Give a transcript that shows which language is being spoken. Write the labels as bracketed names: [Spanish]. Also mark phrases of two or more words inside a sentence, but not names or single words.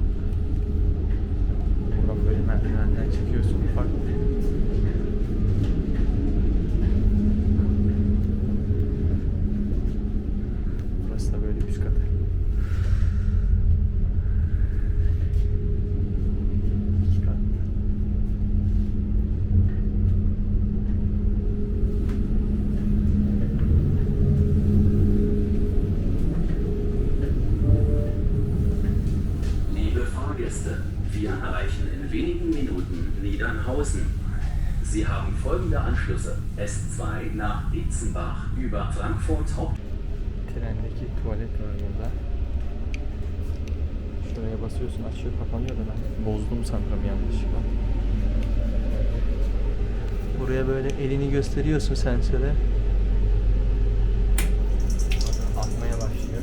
[Turkish] Buradan böyle merdivenden çıkıyorsun ufak. Burası da böyle üst katı. İki katlı. [German] Liebe Fahrgäste, wir erreichen in wenigen Minuten Niedernhausen. Sie haben folgende Anschlüsse: S2 nach Dietzenbach über Frankfurt Haupt. [Turkish] Trendeki tuvalet var burada. Şuraya basıyorsun, açıyor, kapanıyor da ben bozdum sanırım yanlışlıkla. Buraya böyle elini gösteriyorsun sensöre. Oradan akmaya başlıyor.